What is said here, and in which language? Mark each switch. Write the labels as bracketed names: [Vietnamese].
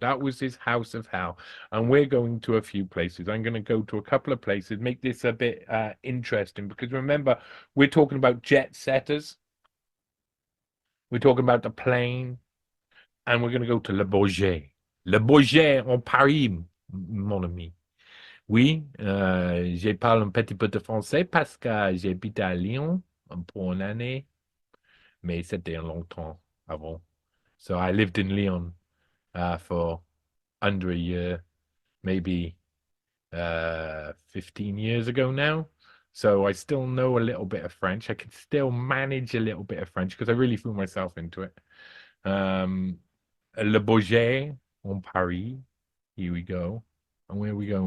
[English] That was his house of hell. And we're going to a few places. I'm going to go to a couple of places, make this a bit interesting, because remember, we're talking about jet setters. We're talking about the plane. And we're going to go to Le Bourget. [French] Le Bourget en Paris, mon ami. Oui, je parle un petit peu de français parce que j'habite à Lyon pour une année, mais c'était longtemps avant. [English] So I lived in Lyon for under a year, maybe 15 years ago now. So I still know a little bit of French. I can still manage a little bit of French because I really threw myself into it. Le Bourget on Paris. Here we go. And where are we going?